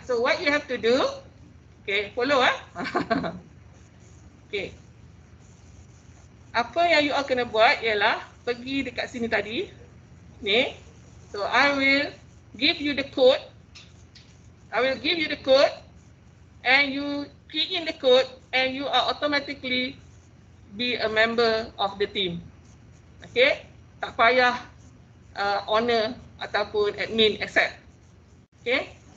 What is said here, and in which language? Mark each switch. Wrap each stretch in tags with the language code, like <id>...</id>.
<en>So what you have to do, okay, follow okay.</en> <ms>Apa yang you all kena buat ialah pergi dekat sini tadi. Ni.</ms> <en>So I will give you the code. I will give you the code and you key in the code and you are automatically be a member of the team.</en> <ms>Okay? Tak payah owner ataupun admin accept. Okay?</ms>